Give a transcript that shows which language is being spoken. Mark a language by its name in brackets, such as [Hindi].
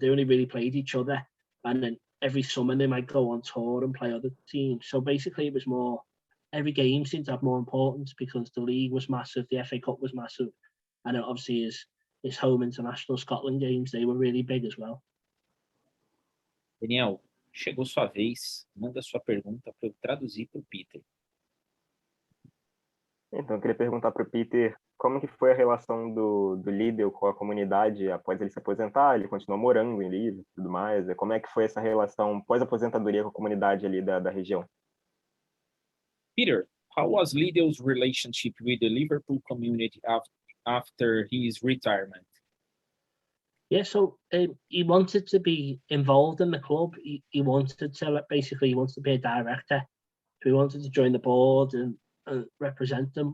[English] They only really played each other. And then every summer they might go on tour and play other teams. So basically it was more, every game seemed to have more importance because the league was massive, the FA Cup was massive. And obviously his home international Scotland games, they were really big as well. [Portuguese] Daniel, chegou sua vez. Manda sua pergunta para eu traduzir para o Peter. Então, eu queria perguntar para o Peter como que foi a relação do Lidell com a comunidade após ele se aposentar. Ele continuou morando em Liverpool e tudo mais. Como é que foi essa relação pós-aposentadoria com a comunidade ali da região? [English] Peter, how was Lidell's relationship with the Liverpool community after his retirement? Yeah, so he wanted to be involved in the club. He wanted to he wanted to be a director. So he wanted to join the board and represent them.